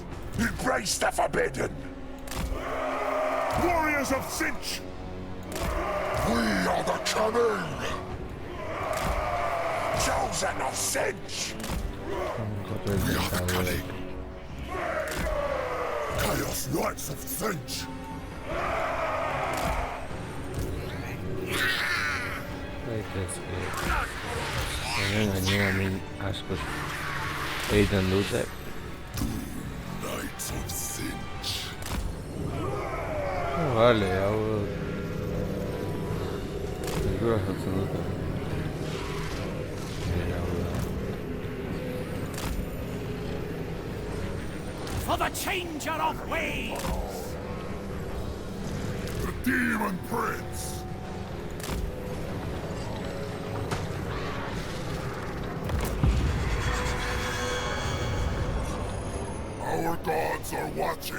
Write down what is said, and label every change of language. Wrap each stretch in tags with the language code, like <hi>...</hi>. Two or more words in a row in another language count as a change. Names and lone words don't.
<en>Embrace the forbidden! Warriors of Sinch! We are the cunning! Chosen of Sinch! We are the cunning! Chaos Knights of Sinch!</en> <eu>Hemen askoz egiten dute.</eu> <en>Knights of Sinch!</en> <eu>Vale, hau zerkura jartzen dute.</eu> <en>For the Changer of Ways! The Demon Prince! Our gods are watching.</en>